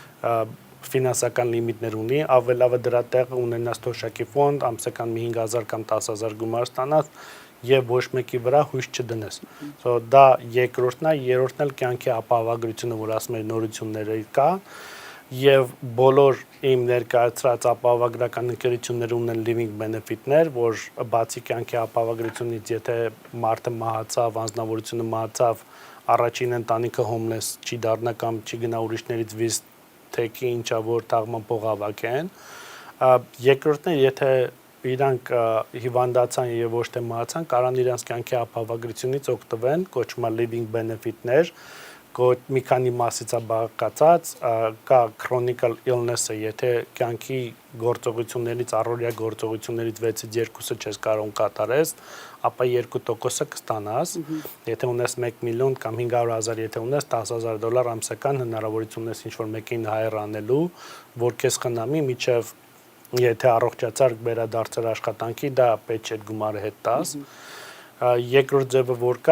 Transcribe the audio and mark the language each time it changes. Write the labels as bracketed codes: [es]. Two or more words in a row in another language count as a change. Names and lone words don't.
[hy] ֆինանսական լիմիտներ ունի, ավելի լավ է դրա տեղը ունենաս թոշակի ֆոնդ, ամսական մի 5,000 կամ 10,000 գումար ստանաս եւ ոչ մեկի վրա հույս չդնես։ So դա երկրորդն է, երրորդն էլ կյանքի ապահովագրությունը, որ ասում եմ նորությունները կա եւ բոլոր իմ ներկայացրած ապահովագրական ընկերությունները ունեն [en] living benefit- [hy] ներ, որ բացի կյանքի ապահովագրությունից, եթե մարդը մահացավ, անձնավորությունը մահացավ, առաջին ընտանիքը homeless չի դառնա կամ չի գնա ուրիշներից վիզ թեկի ինչա որ թաղման փող հավաքեն։ Երկրորդն է, եթե իրանք հիվանդացան եւ ոչ թե մահացան, կարան իրանք կյանքի ապահովագրությունից օգտվեն, կոչվում է [en] living benefit- [hy] ներ, մի քանի մասից է բաղկացած, կա [en] chronic illness- [hy] ը, եթե կյանքի գործողություններից, առօրյա գործողություններից 6-ից 2-ը չես կարող կատարես, ապա 2%-ը կստանաս, եթե ունես 1 միլիոն կամ 500,000, եթե ունես $10,000 ամսական հնարավորություն ունես ինչ-որ մեկին հայր անելու, որ քեզ խնամի միջև եթե առողջացար վերադարձար աշխատանքի, դա պետք չէ գումարը հետ տաս։ Երկրորդ ձևը որ կա,